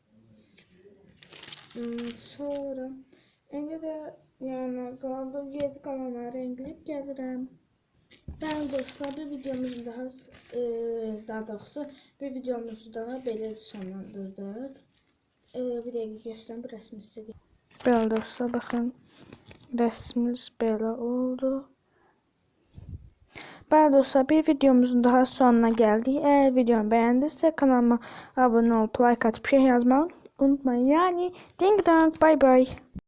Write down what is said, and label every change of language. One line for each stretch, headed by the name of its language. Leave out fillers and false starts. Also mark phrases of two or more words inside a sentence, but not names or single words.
Azerbaijani: Sonra indi də yəni qaldı, geri qalanları rəngləyib gəlirəm. Bəli dostlar, bir videomuzu daha belə sonlandırdıq. Bir dəqiqə göstərim, bu rəsmi sizə. Bəli dostlar, baxın, rəsmimiz belə oldu.
Turkish: Böyle dostlar, bir videomuzun daha sonuna geldik. Eğer videomu beğendiyse kanalıma abone olup like atıp şey yazmayı unutmayın. Yani ding dong,
English: bye bye.